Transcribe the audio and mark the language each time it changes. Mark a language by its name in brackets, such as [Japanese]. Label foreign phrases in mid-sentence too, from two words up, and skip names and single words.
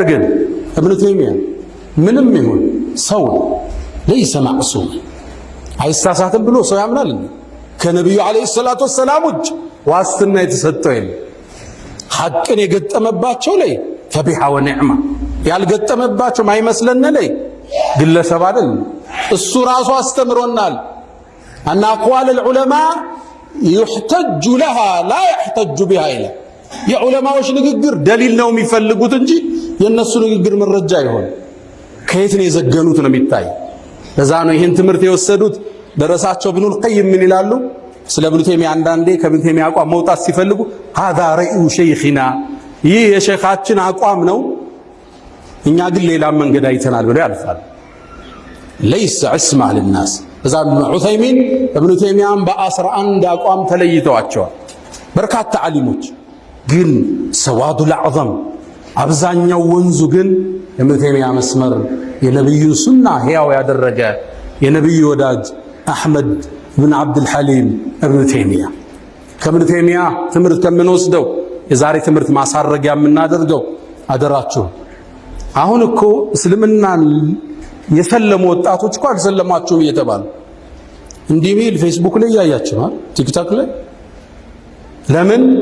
[Amharic] ግን ኢብኑ ተይሚያ ምንም ይሁን ሰው [Arabic] ليس معصوم [Amharic] አይሳሳትም ብሎ ሰው ያምናል። ከነቢዩ [Arabic] عليه الصلاة والسلام [Amharic] ውጭ ዋስትና የተሰጠው የለም። ሐቅን የገጠመባቸው ላይ [Arabic] فبها ونعمت፣ [Amharic] ያልገጠመባቸው ማይመስለን ላይ ግለሰብ አይደል። እሱ ራሱ አስተምሮናል። አና [Arabic] أقوال العلماء يحتج لها لا يحتج بها [Amharic] ይላል። የዑለማዎች ንግግር ደሊል ነው የሚፈልጉት እንጂ የነሱ ንግግር መረጃ አይሆን። ከየት ነው የዘገኑት ነው የሚታይ። ለዛ ነው ይህን ትምህርት የወሰዱት ደረሳቸው ኢብኑል ቀይም ምን ይላሉ ስለ ኢብኑ ተይሚያ። አንዳንዴ ከኢብኑ ተይሚያ አቋም መውጣት ሲፈልጉ [Arabic] هذا رأي شيخنا [Amharic] ይህ የሼኻችን አቋም ነው፣ እኛ ግን ሌላ መንገድ አይተናል ብለው ያልፋል። [Arabic] ليس عصمة للناس። [Amharic] እዛ ዑሰይሚን ኢብኑ ተይሚያን በ11 አቋም ተለይተዋቸዋል። በርካታ ዓሊሞች ግን ሰዋዱል አዕዘም አብዛኛው ወንዙ ግን ኢብኑ ተይሚያ መስመር የነብዩን ሱና ሕያው ያደረገ የነብዩ ወዳጅ አሕመድ ብን ዓብዱል ሐሊም ኢብኑ ተይሚያ። ከኢብኑ ተይሚያ ትምህርት ከምንወስደው የዛሬ ትምህርት ማሳረጊያ የምናደርገው አደራችሁ፣ አሁን እኮ እስልምናን የሰለሙ ወጣቶች እኮ አልሰለማችሁም እየተባሉ እንዲህ ሚል ፌስቡክ ላይ ያያችኋል፣ ቲክቶክ ላይ። ለምን?